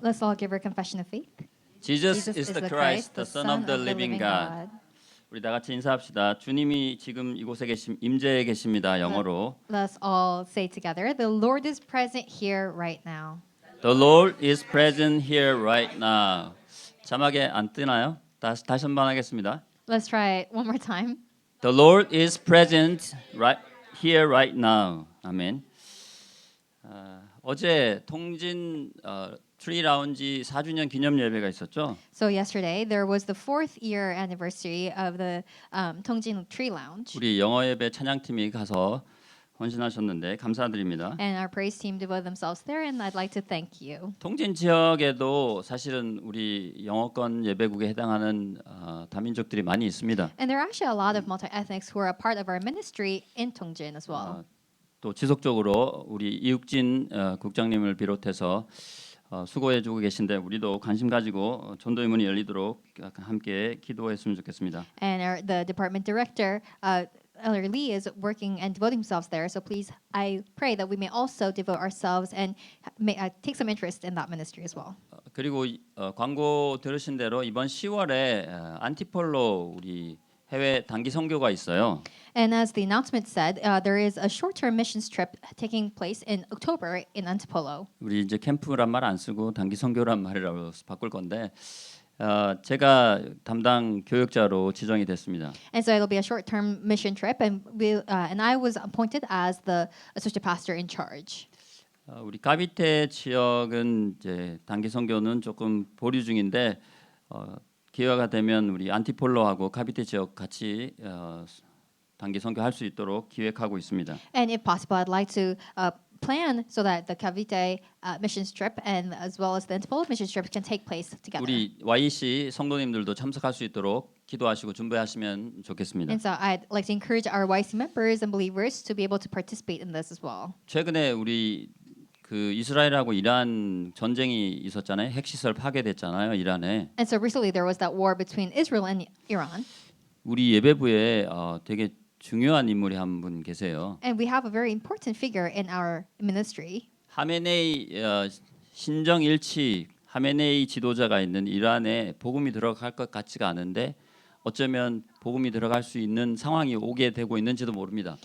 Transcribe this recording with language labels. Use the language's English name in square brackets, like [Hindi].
[English] Let's all give our confession of faith. Jesus is the Christ, the Son of the living God. [Korean] 우리 다 같이 인사합시다. 주님이 지금 이곳에 임재해 계십니다. 영어로. [English] Let's all say together, the Lord is present here right now. The Lord is present here right now. [Korean] 자막에 안 뜨나요? 다시 한번 하겠습니다. [English] Let's try it one more time. The Lord is present right here right now. [Korean] 아멘. 어제 통진 트리 라운지 4주년 기념 예배가 있었죠. [English] So yesterday there was the 4th year anniversary of the Tongjin Tree Lounge. [Korean] 우리 영어 예배 찬양팀이 가서 헌신하셨는데 감사드립니다. [English] And our praise team devoted themselves there, and I'd like to thank you. [Korean] 통진 지역에도 사실은 우리 영어권 예배국에 해당하는 다민족들이 많이 있습니다. [English] And there are actually a lot of multi-ethnics who are a part of our ministry in Tongjin as well. [Korean] 또 지속적으로 우리 이육진 국장님을 비롯해서 수고해주고 계신데 우리도 관심 가지고 전도의 문이 열리도록 함께 기도했으면 좋겠습니다. [English] And the department director, Elder Lee, is working and devoting themselves there. So please, I pray that we may also devote ourselves and take some interest in that ministry as well. [Korean] 그리고 광고 들으신 대로 이번 10월에 안티폴로 우리 해외 단기 선교가 있어요. [English] And as the announcement said, there is a short-term missions trip taking place in October in Antipolo. [Korean] 우리 이제 캠프란 말 안 쓰고 단기 선교란 말이라고 바꿀 건데 제가 담당 교역자로 지정이 됐습니다. [English] And so it'll be a short-term mission trip, and I was appointed as the associate pastor in charge. [Korean] 우리 가비테 지역은 이제 단기 선교는 조금 보류 중인데 기회가 되면 우리 안티폴로하고 가비테 지역 같이 단기 선교할 수 있도록 기획하고 있습니다. [English] And if possible, I'd like to plan so that the Cavite missions trip and as well as the Antipolo missions trip can take place together. [Korean] 우리 YEC 성도님들도 참석할 수 있도록 기도하시고 준비하시면 좋겠습니다. [English] And so I'd like to encourage our YC members and believers to be able to participate in this as well. [Korean] 최근에 우리 그 이스라엘하고 이란 전쟁이 있었잖아요. 핵시설 파괴됐잖아요. 이란에. [English] And so recently there was that war between Israel and Iran. [Korean] 우리 예배부에 되게 중요한 인물이 한 분 계세요. [English] And we have a very important figure in our ministry. [Korean] 하메네이 신정 일치 하메네이 지도자가 있는 이란에 복음이 들어갈 것 같지가 않은데 어쩌면 복음이 들어갈 수 있는 상황이 오게 되고 있는지도 모릅니다.